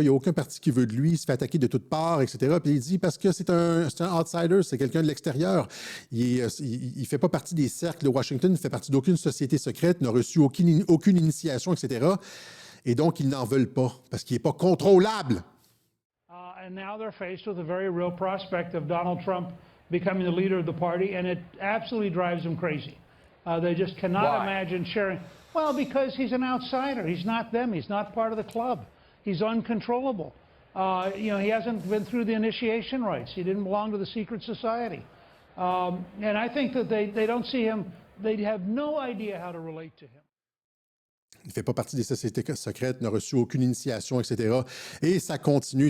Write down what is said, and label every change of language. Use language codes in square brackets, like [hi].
[fr] Il n'y a aucun parti qui veut de lui, il se fait attaquer de toutes parts, etc. » Puis il dit « Parce que c'est un outsider, c'est quelqu'un de l'extérieur. Il ne fait pas partie des cercles de Washington, il ne fait partie d'aucune société secrète, n'a reçu aucune initiation, etc. Et donc, ils n'en veulent pas, parce qu'il n'est pas contrôlable. » [en] And now they're faced with a very real prospect of Donald Trump becoming the leader of the party, and it absolutely drives them crazy. They just cannot imagine sharing. Well, because he's an outsider. He's not them. He's not part of the club. He's uncontrollable. He hasn't been through the initiation rites. He didn't belong to the secret society. And I think that they don't see him. They have no idea how to relate to him. [fr] Il ne fait pas partie des sociétés secrètes, n'a reçu aucune initiation, etc. Et ça continue.